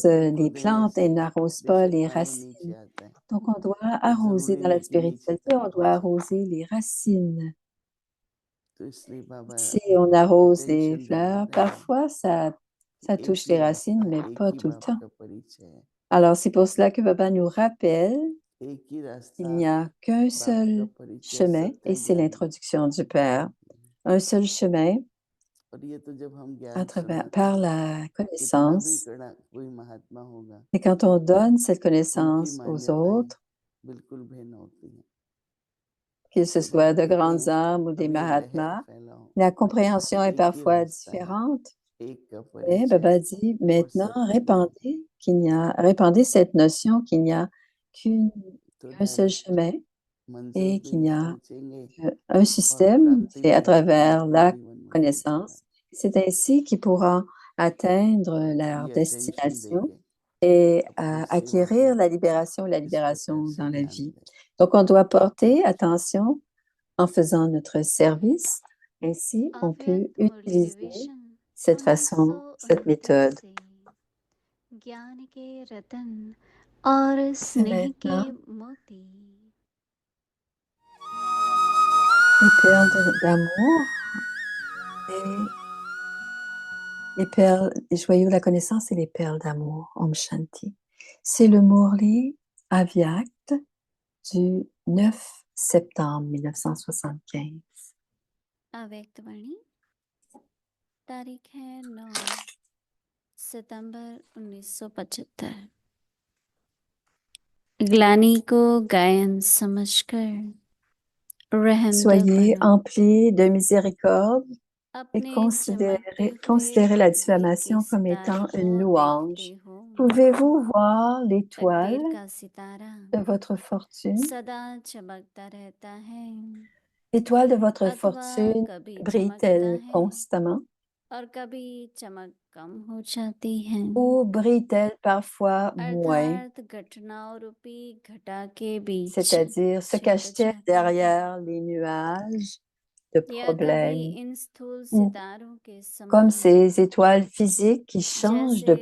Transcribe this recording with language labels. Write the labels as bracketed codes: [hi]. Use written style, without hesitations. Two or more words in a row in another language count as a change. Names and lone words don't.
[hi] पत्तों को [fr] les [hi] देने [fr] plantes [hi] से [fr] et n'arrosent pas [hi] बेशक [fr] les [hi] पानी नीचे [fr] racines. [hi] आता है, [fr] Donc, on doit [hi] पर [fr] arroser [hi] जरूरी [fr] dans la [hi] नहीं कि नीचे [fr] spiritualité, [hi] तक [fr] on doit [hi] पहुंचे। [fr] arroser les racines. [hi] तो इसलिए बाबा [fr] Si on arrose les [hi] अटेंशन दिला [fr] fleurs, [hi] रहे हैं [fr] parfois ça [hi] कि एक [fr] touche [hi] ही [fr] les racines, [hi] रास्ता, [fr] mais [hi] एक [fr] pas [hi] ही [fr] tout le [hi] बाप [fr] temps. [hi] का परिचय है, [fr] Alors, c'est pour cela que Baba nous rappelle [hi] एक ही [fr] qu'il [hi] रास्ता [fr] n'y a qu'un [hi] बाप का [fr] seul [hi] परिचय [fr] chemin, [hi] सत्य [fr] et c'est [hi] ज्ञान। [fr] l'introduction du Père. Un seul chemin [hi] और ये तो जब हम [fr] à [hi] ज्ञान [fr] travers, [hi] सुनाते [fr] par [hi] हैं, [fr] la [hi] कितना भी [fr] connaissance. [hi] कड़ा कोई महात्मा होगा, [fr] Et quand on donne cette [hi] उनकी [fr] connaissance aux [hi] मान्यताएं [fr] autres, [hi] बिल्कुल भिन्न होती हैं। [fr] qu'ils ce [hi] तो बाबा [fr] soit de [hi] कहते [fr] grandes [hi] हैं [fr] âmes ou des [hi] अब ये लहर [fr] Mahatmas, [hi] फैलाओ, [fr] la compréhension est [hi] एक ही [fr] parfois [hi] रास्ता है, [fr] différente. [hi] एक का [fr] Mais [hi] परिचय [fr] Baba dit, [hi] और [fr] maintenant, [hi] सत्य ज्ञान। [fr] répandez cette notion qu'il n'y a [hi] तो [fr] qu'un seul [hi] डायरेक्ट [fr] chemin [hi] मंजिल [fr] et [hi] पे [fr] qu'il [hi] ही [fr] n'y a [hi] पहुंचेंगे [fr] un [hi] और [fr] système, [hi] प्राप्ति [fr] c'est [hi] भी [fr] à travers [hi] अपने [fr] la [hi] जीवन में होगा। [fr] connaissance. C'est ainsi qu'ils pourront atteindre leur [hi] ये अटेंशन [fr] destination [hi] देके [fr] et [hi] अपनी सेवा [fr] acquérir [hi] को [fr] la [hi] इस प्रकार [fr] libération [hi] से [fr] dans la [hi] ध्यान [fr] vie. [hi] दें। [fr] Donc, on doit porter attention en faisant notre service. Ainsi, on peut [hi] अव्यक्त मुरली [fr] utiliser [hi] रिविजन [fr] cette façon, cette [hi] 1929 [fr] méthode. [hi] से ज्ञान के रतन और [fr] C'est [hi] स्नेह के [fr] maintenant [hi] मोती [fr] les perles d'amour et les perles, les joyaux de la connaissance et les perles d'amour. [hi] ओम शांति. [fr] C'est le Murli Avyakt du 9 septembre 1975. [hi] अव्यक्त वाणी तारीख है 9 सितंबर 1975। ग्लानी को गायन समझकर रहमत [fr] Soyez [hi] बनो, [fr] emplis de miséricorde et [hi] अपने [fr] considérez, [hi] चमकते हुए [fr] considérez la [hi] तकदीर के [fr] diffamation comme [hi] सितारे [fr] étant [hi] को [fr] une [hi] देखते [fr] louange. [hi] हो। [fr] Pouvez-vous voir l'étoile [hi] तकदीर का सितारा [fr] de votre fortune? [hi] सदा चमकता रहता है, [fr] L'étoile de votre [hi] अथवा [fr] fortune [hi] कभी चमकता [fr] brille-t-elle [hi] है [fr] constamment [hi] और कभी चमक कम हो जाती है। [fr] ou brille-t-elle parfois moins? [hi] अर्थात घटनाओं रूपी घटा के बीच [fr] C'est-à-dire, se [hi] छिप [fr] cache-t-elle [hi] जाती है, [fr] derrière les nuages de [hi] या कभी [fr] problèmes [hi] इन स्थूल [fr] ou [hi] सितारों के [fr] comme [hi] समान [fr] ces étoiles physiques qui changent de